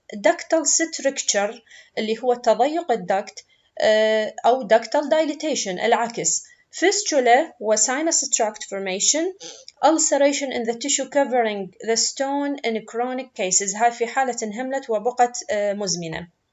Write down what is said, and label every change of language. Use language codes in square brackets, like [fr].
[en] ductal stricture [ar] اللي هو تضيق الدكت أو [en] ductal dilatation [ar] العكس. [en] fistula و sinus tract formation. ulceration in the tissue covering the stone in chronic cases. [ar] هاي في حالة انهملت وبقت مزمنة.